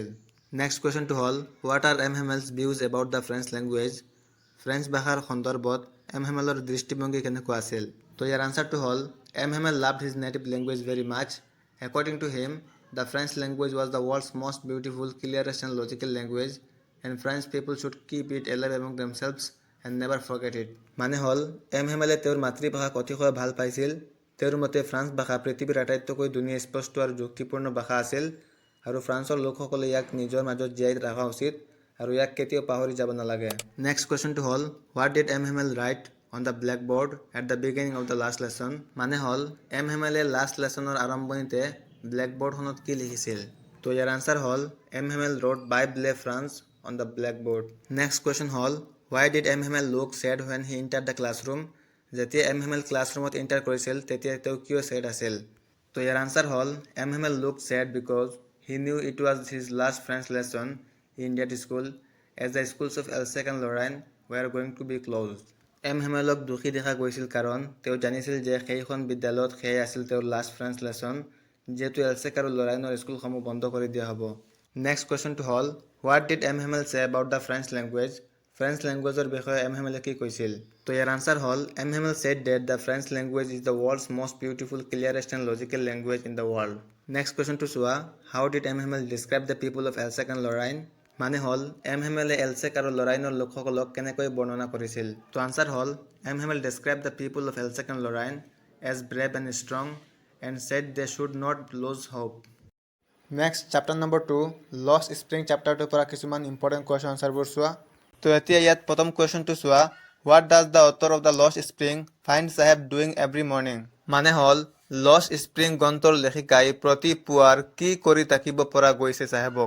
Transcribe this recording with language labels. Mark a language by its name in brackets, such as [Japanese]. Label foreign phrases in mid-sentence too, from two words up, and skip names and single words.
[English] Next questionটো হ'ল what are M Hamel's views about the French language। [Assamese] ফ্ৰেঞ্চ ভাষাৰ সন্দৰ্ভত এম হেমেলৰ দৃষ্টিভংগী কেনেকুৱা আছিল? তো ইয়াৰ আনচাৰটো হ'ল [English] M Hamel loved his native language very much. according to him the French language was the world's most beautiful, clearest and logical language and French people should keep it alive among themselves and never forget it, [Assamese] মানে হ'ল এম হেমেলে তেওঁৰ মাতৃভাষাক অতিশয় ভাল পাইছিল। তেওঁৰ মতে ফ্ৰান্স ভাষা পৃথিৱীৰ আটাইতকৈ ধুনীয়া, স্পষ্ট আৰু যুক্তিপূৰ্ণ ভাষা আছিল আৰু ফ্ৰান্সৰ লোকসকলে ইয়াক নিজৰ মাজত জীয়াই ৰখা উচিত আৰু ইয়াক কেতিয়াও পাহৰি যাব নালাগে। [English] Next questionটো হ'ল what did M Hamel write on the black board at the beginning of the last lesson, [Assamese] মানে হ'ল এম হেমেলে লাষ্ট লেছনৰ আৰম্ভণিতে ব্লেক বৰ্ডখনত কি লিখিছিল? তো ইয়াৰ আনচাৰ হ'ল [English] M Hamel wrote Vive la France on the black board. Next question হ'ল why did M Hamel look sad when he entered the classroom। [Assamese] যেতিয়া এম হেমেল ক্লাছৰুমত এণ্টাৰ কৰিছিল তেতিয়া তেওঁ কিয় ছেড আছিল? তো ইয়াৰ আনচাৰ হ'ল [English] M Hamel look sad because he knew it was his last French lesson in that school as the schools of Alsace and Lorraine were going to be closed. [Assamese] এম হেমেলক দোষী দেখা গৈছিল কাৰণ তেওঁ জানিছিল যে সেইখন বিদ্যালয়ত সেয়াই আছিল তেওঁৰ [English] last French lesson, [Assamese] যিহেতু এলছেক আৰু লৰাইনৰ স্কুলসমূহ বন্ধ কৰি দিয়া হ'ব। [English] Next questionটো হ'ল what did M Hamel say about the French language। French languageৰ [Assamese] বিষয়ে এম হেমেলে কি কৈছিল? তো ইয়াৰ আনসাৰ হ'ল [English] এম হেমেল said that the French language is the world's most beautiful, clearest and logical language in the world. Next questionটো [Assamese] চোৱা, [English] how did এম হেমেল describe the people of Alsace and Lorraine? [Assamese] মানে হ'ল এম হেমেলে এলছেক আৰু লৰাইনৰ লোকসকলক কেনেকৈ বৰ্ণনা কৰিছিল? তো আনসাৰ হ'ল [English] এম হেমেল described the people of Alsace and Lorraine as brave and strong and said they should not lose hope. Next chapter number 2 [Assamese] লষ্ট স্প্ৰিং চেপ্টাৰটোৰ পৰা কিছুমান [English] important question answerবোৰ [Assamese] চোৱা। তো এতিয়া ইয়াত প্ৰথম কুৱেশ্যনটো চোৱা, [English] what does the author of the Lost Spring find Saheb doing every morning? [Assamese] মানে হ'ল লষ্ট স্প্ৰিং গ্ৰন্থৰ লেখিকাই প্ৰতি পুৱাৰ কি কৰি থাকিব পৰা গৈছে চাহেবক?